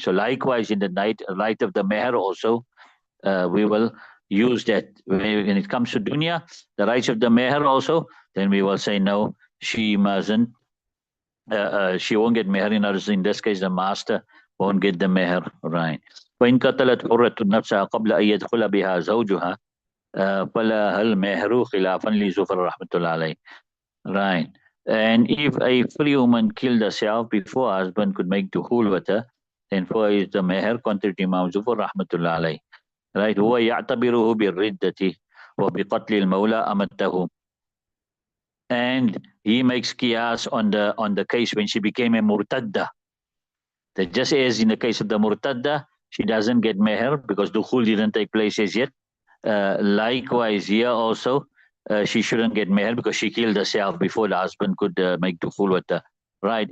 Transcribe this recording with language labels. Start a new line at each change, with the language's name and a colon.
English: So likewise, in the right of the meher also, we will use that. When it comes to dunya, the rights of the meher also, then we will say no, she mustn't. She won't get meher. In this case, the master won't get the meher. Right.
Arabic: وإن قتلت حرة نفسها قبل أن يدخل بها زوجها فلها المهر خلافا لزفر رحمة الله عليه.
English: Right. And if a free woman killed herself before her husband could make dukhul with her, then for is the meher, contrary to Imam Zufar rahmatullah alayhi. Right.
Arabic: هو يعتبره بالردة وبقتل المولى أمته.
English: And he makes qiyas on the case when she became a murtadda. That just as in the case of the murtadda, she doesn't get meher because dukhul didn't take place as yet. Likewise here also, she shouldn't get meher because she killed herself before the husband could make dukhul with her. Right.